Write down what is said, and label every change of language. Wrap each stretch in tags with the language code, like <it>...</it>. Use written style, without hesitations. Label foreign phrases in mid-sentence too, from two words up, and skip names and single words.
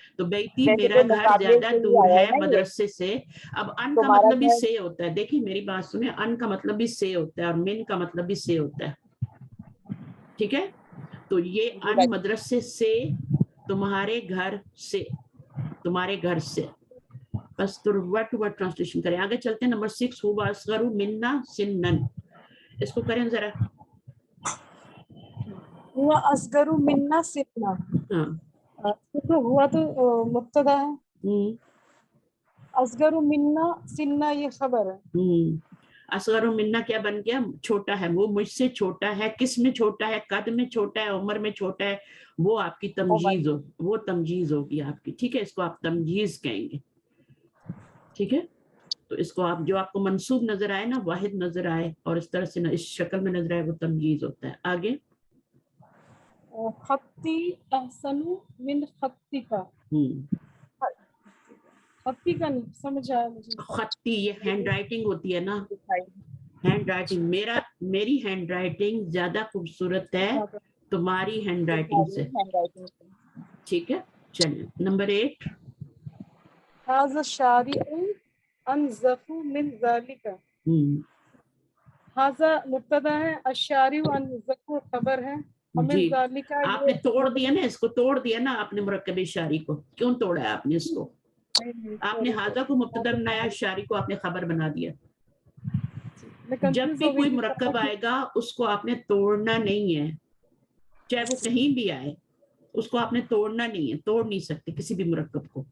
<ur>تو بیٹی میرا گھر زیادہ دور ہے مدرسے سے، اب ان کا مطلب بھی سے ہوتا ہے، دیکھیے میری بات سنے، ان کا مطلب بھی سے ہوتا ہے اور من کا مطلب بھی سے ہوتا ہے، ٹھیک ہے. تو یہ ان مدرسے سے تمہارے گھر سے، تمہارے گھر سے، بس تو</ur> <en>word to word translation</en> <ur>کریں. آگے چلتے ہیں، نمبر 6,</ur> <ar>هو أصغر مني سنا,</ar> <ur>اس کو کریں ذرا.</ur> <ar>هو أصغر مني سنا,</ar> <ur>ہاں تو ہوا تو مبتدا ہے,</ur> <ar>أصغر مني سنا</ar> <ur>یہ خبر ہے.</ur> <ar>أصغر مني</ar> <ur>کیا بن گیا، چھوٹا ہے، وہ مجھ سے چھوٹا ہے، کس میں چھوٹا ہے، قد میں چھوٹا ہے، عمر میں چھوٹا ہے، وہ آپ کی تمییز ہو، وہ تمییز ہوگی آپ کی، ٹھیک ہے. اس کو آپ تمییز کہیں گے، ٹھیک ہے. تو اس کو آپ جو آپ کو منسوب نظر آئے نا، واحد نظر آئے اور اس طرح سے اس شکل میں نظر آئے، وہ تمییز ہوتا ہے. آگے</ur> <ar>خطي أحسن من خطك,</ar> <ur>خطی کا نہیں سمجھ آیا مجھے. خطی یہ</ur> <en>hand writing</en> <ur>ہوتی ہے نا,</ur> <en>hand writing</en> <ur>میری</ur> <en>hand writing</en> <ur>زیادہ خوبصورت ہے تمہاری</ur> <en>hand writing</en> <ur>سے. ٹھیک ہے چلیے نمبر 8.</ur> <ar>هذا الشارع انظف من ذلك. هذا</ar> <ur>مبتدا ہے،</ur> <ar>الشارع انظف</ar> <ur>خبر ہے، اور من جی</ur> <ar>ذلك</ar> <ur>آپ نے توڑ دیا نا، اس کو توڑ دیا نا آپ نے مرکب شاری کو. کیوں توڑا ہے آپ نے اس کو؟ آپ نے حاضہ کو مبتدا بنایا، شاری کو آپ نے خبر بنا دیا. جب بھی کوئی مرکب آئے گا اس کو آپ نے توڑنا نہیں ہے، چاہے وہ کہیں بھی آئے اس کو آپ نے توڑنا نہیں ہے، توڑ نہیں سکتے کسی بھی مرکب کو.</ur>